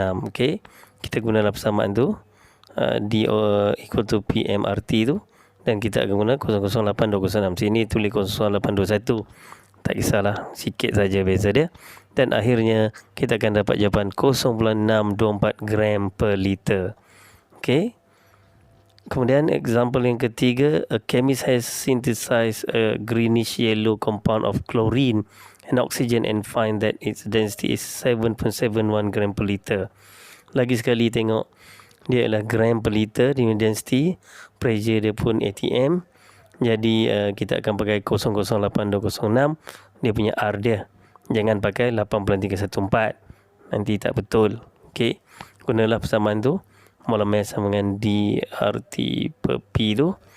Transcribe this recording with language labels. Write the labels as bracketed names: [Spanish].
[Malay] Okey, kita gunakan persamaan tu, D equal to PMRT tu, dan kita akan guna 008206. Sini tulis 0821. Tak kisahlah, sikit saja beza dia. Dan akhirnya kita akan dapat jawapan 0.624 gram per liter. Okey. Kemudian [English] example [Malay] yang ketiga, [English] a chemist has synthesized a greenish yellow compound of chlorine and oxygen and find that its density is 7.71 gram per liter. [Malay] Lagi sekali tengok, dia adalah gram per liter dengan density, pressure dia pun ATM. Jadi kita akan pakai 008206, dia punya R dia. Jangan pakai 8.314, nanti tak betul. Okey, gunalah persamaan tu, molar mass sama dengan dRT per P tu.